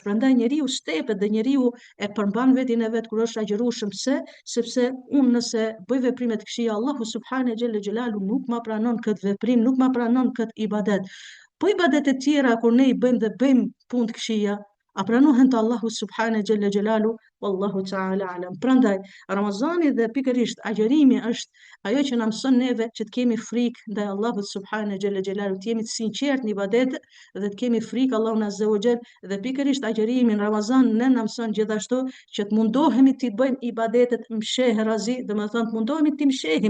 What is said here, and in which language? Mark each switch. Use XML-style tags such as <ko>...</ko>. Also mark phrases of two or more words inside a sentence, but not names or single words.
<sq>Prandaj njeriu stepet dhe njeriu e përmban vetin e vet kur është agjerueshëm. Sepse unë nëse bëj veprime të këqija, Allahu</sq> <ar>سبحانه جل جلاله</ar> <sq>nuk ma pranon këtë veprim, nuk ma pranon këtë ibadet. Po ibadet e tjera kur ne i bëjmë dhe bëjmë punë të këqija, a pranohen te Allahu</sq> <ar>سبحانه جل جلاله? والله تعالى أعلم.</ar> <sq>Prandaj Ramazani dhe pikërisht agjerimi është ajo që na mëson neve që të kemi frikë ndaj Allahut</sq> <ar>سبحانه جل جلاله,</ar> <sq>të jemi të sinqert në ibadet dhe të kemi frikë Allahun</sq> <ar>عز وجل,</ar> <sq>dhe pikërisht agjerimi në Ramazan ne na mëson gjithashtu që të mundohemi të bëjmë ibadetet mshehrazi, domethënë të mundohemi të mshehim.</sq>